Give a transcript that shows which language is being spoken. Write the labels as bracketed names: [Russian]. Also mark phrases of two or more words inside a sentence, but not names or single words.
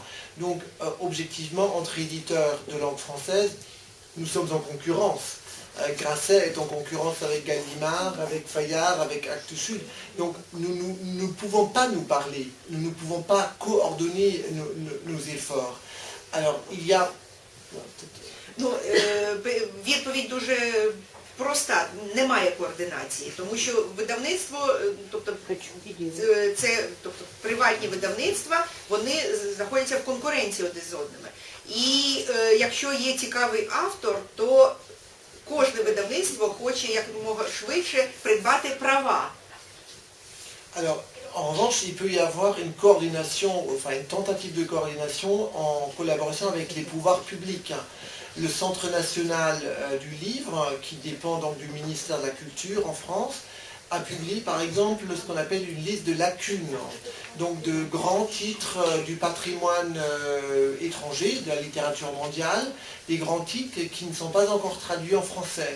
[French] Donc, objectivement, entre éditeurs de langue française, nous sommes en concurrence. Grasset est en concurrence avec Gallimard, avec Fayard, avec Actes Sud. Donc nous ne pouvons pas nous parler, nous ne pouvons pas coordonner nos efforts. Alors il y a... [Ukrainian] Відповідь дуже проста, немає координації, тому що видавництво, тобто приватні видавництва, вони знаходяться в конкуренції одне з одними. І якщо є цікавий автор, то кожне видавництво хоче якомога швидше придбати права. [French] Alors, en revanche, il peut y avoir une coordination, enfin une tentative de coordination en collaboration avec les pouvoirs publics. Le Centre national du livre, qui dépend donc du ministère de la Culture en France, a publié par exemple ce qu'on appelle une liste de lacunes, donc de grands titres du patrimoine étranger, de la littérature mondiale, des grands titres qui ne sont pas encore traduits en français.